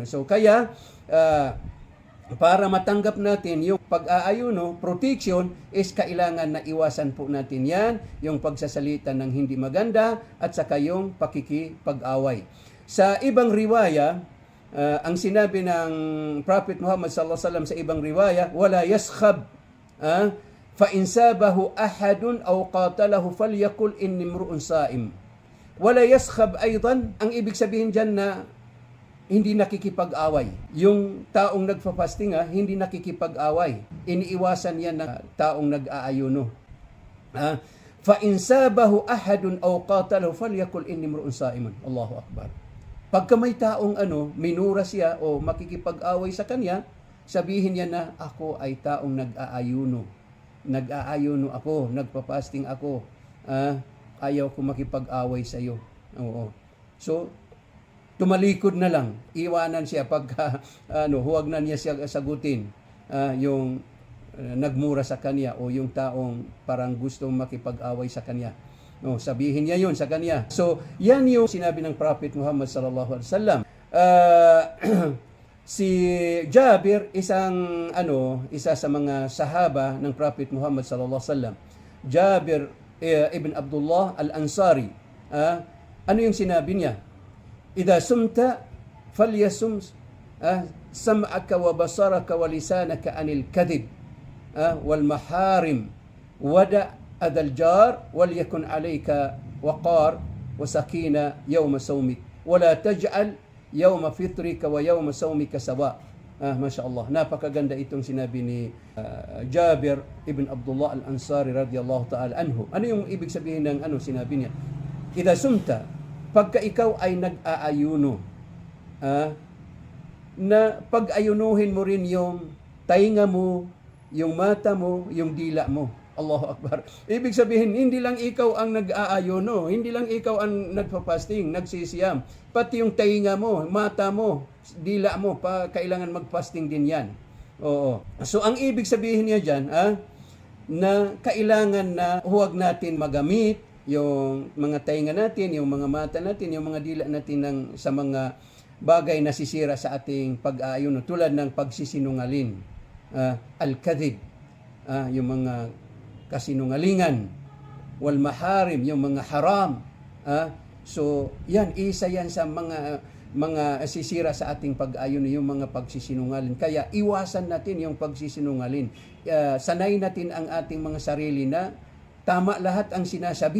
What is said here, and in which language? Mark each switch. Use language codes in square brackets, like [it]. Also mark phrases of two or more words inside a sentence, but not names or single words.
[tl] So, kaya, para matanggap natin yung pag-aayuno, protection, is kailangan na iwasan po natin yan, yung pagsasalita ng hindi maganda, at saka yung pakikipag-away. Sa ibang riwaya, ang sinabi ng Prophet Muhammad [ar] صلى الله عليه وسلم [tl] sa ibang riwaya, [ar] ولا يصخب فإن سابه أحد أو قاتله فليقل إني امرؤ صائم. ولا يصخب أيضا, [tl] ang ibig sabihin diyan na hindi nakikipag-away. Yung taong nagfa-fasting, hindi nakikipag-away. Iniiwasan yan na taong nag-aayuno. [ar] فإن سابه أحد أو قاتله فليقل إني امرؤ صائم. الله أكبر. [tl] Pagka may taong minura siya o makikipag-away sa kanya, sabihin niya na ako ay taong nag-aayuno. Nag-aayuno ako, nagpa-fasting ako. Ayaw ko makipag-away sa iyo. Oo. So, tumalikod na lang, iwanan siya pagka huwag na niya siya sagutin yung nagmura sa kanya o yung taong parang gustong makipag-away sa kanya. No, sabihin niya yun sa kanya. So, yan yung sinabi ng Prophet Muhammad [ar] صلى الله عليه وسلم. [tl] Si Jabir, isa sa mga sahaba ng Prophet Muhammad [ar] صلى الله عليه وسلم. [tl] Jabir ibn Abdullah al-Ansari. Ano yung sinabi niya? [ar] إذا صمت فليصم سمعك وبصرك ولسانك عن الكذب والمحارم ودع أذى الجار وليكن عليك وقار وسكينة يوم صومك ولا تجعل يوم فطرك ويوم صومك سواء. ما شاء الله. [tl] Napakaganda itong sinabi ni Jabir ibn Abdullah al-Ansari [ar] رضي الله تعالى عنه. [tl] Ano yung ibig sabihin ng sinabi niya? [ar] إذا صمت, [tl] pagka ikaw ay nag-aayuno, na pag-ayunuhin mo rin yung tainga mo, yung mata mo, yung dila mo. [ar] الله أكبر. [tl] Ibig sabihin, hindi lang ikaw ang nag-aayuno, hindi lang ikaw ang nagpa-fasting, nagsisiyam. Pati yung tainga mo, mata mo, dila mo, kailangan mag-fasting din yan. Oo. So, ang ibig sabihin niya dyan, na kailangan na huwag natin magamit yung mga tainga natin, yung mga mata natin, yung mga dila natin sa mga bagay na sisira sa ating pag-aayuno, tulad ng pagsisinungalin, [ar] الكذب, [tl] yung mga kasinungalingan, [ar] والمحارم, [tl] yung mga haram. So, isa yan sa mga sisira sa ating pag-ayuno, yung mga pagsisinungalin. Kaya iwasan natin yung pagsisinungalin. Sanay natin ang ating mga sarili na tama lahat ang sinasabi.